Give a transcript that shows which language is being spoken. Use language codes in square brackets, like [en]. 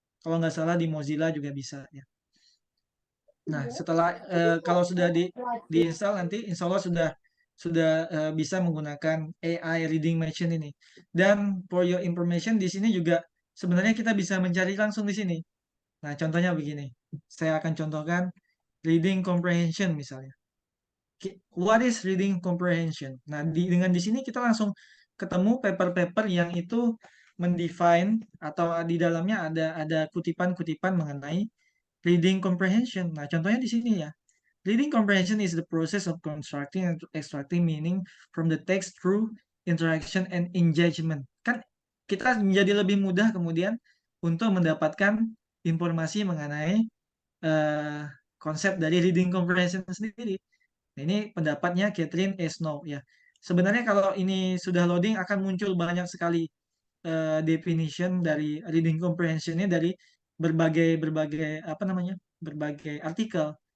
[id] Kalau nggak salah di Mozilla juga bisa ya. Nah, setelah kalau sudah diinstal nanti insya Allah sudah bisa menggunakan AI reading machine ini. Dan [en] for your information [id] di sini juga sebenarnya kita bisa mencari langsung di sini. Nah, contohnya begini. Saya akan contohkan reading comprehension misalnya. [en] What is reading comprehension? [id] Nah, dengan di sini kita langsung ketemu paper-paper yang itu mendefine atau di dalamnya ada kutipan-kutipan mengenai reading comprehension. Nah, contohnya di sini ya. [en] Reading comprehension is the process of constructing and extracting meaning from the text through interaction and engagement. [id] Kan kita menjadi lebih mudah kemudian untuk mendapatkan informasi mengenai eh, konsep dari reading comprehension sendiri. Nah, ini pendapatnya Catherine A. Snow ya. Sebenarnya kalau ini sudah loading akan muncul banyak sekali definition dari reading comprehension-nya dari berbagai berbagai apa namanya berbagai artikel.